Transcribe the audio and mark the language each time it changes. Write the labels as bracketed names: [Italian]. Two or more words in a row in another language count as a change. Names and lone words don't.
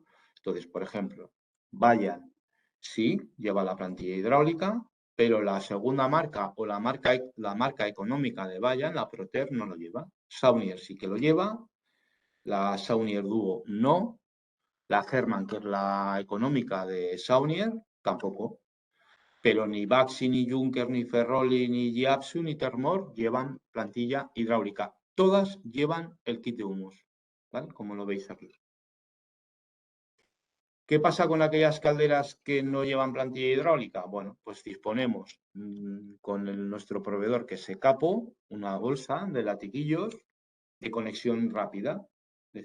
[Spanish] Entonces, por ejemplo, Vaillant sí lleva la plantilla hidráulica, pero la segunda marca o la marca económica de Vaillant, la Proter, no lo lleva. Saunier sí que lo lleva, la Saunier Duo no, la Hermann, que es la económica de Saunier, tampoco. Pero ni Baxi, ni Junker, ni Ferroli, ni Giapsu, ni Termor llevan plantilla hidráulica. Todas llevan el kit de humos, ¿vale? Como lo veis aquí. ¿Qué pasa con aquellas calderas que no llevan plantilla hidráulica? Bueno, pues disponemos con nuestro proveedor, que es Secapo, una bolsa de latiguillos de conexión rápida, es